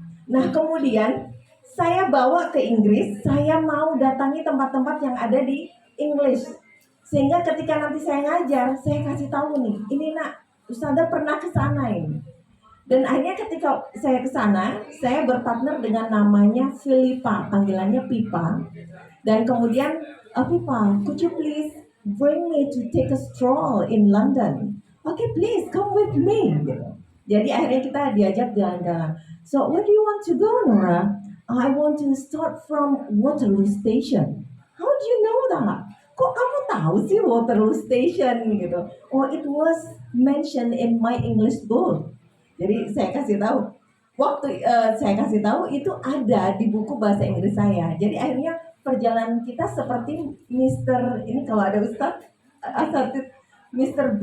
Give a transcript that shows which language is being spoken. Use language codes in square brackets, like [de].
[id] Nah, kemudian saya bawa ke Inggris, saya mau datangi tempat-tempat yang ada di English. Sehingga ketika nanti saya ngajar, saya kasih tahu nih, ini nak, Ustazah pernah ke sana ini. Dan akhirnya ketika saya ke sana, saya berpartner dengan namanya Filipa, panggilannya Pipa. Dan kemudian, [en] Pipa, could you please bring me to take a stroll in London? Okay, please come with me. [id] Gitu. Jadi akhirnya kita diajak jalan-jalan. [en] So, where do you want to go, Nora? I want to start from Waterloo Station. How do you know that? [id] Kok kamu tahu sih Waterloo Station gitu? [en] Oh, it was mentioned in my English book. [id] Jadi saya kasih tahu, saya kasih tahu itu ada di buku bahasa Inggris saya. Jadi akhirnya perjalanan kita seperti ini kalau ada Asatid Mr.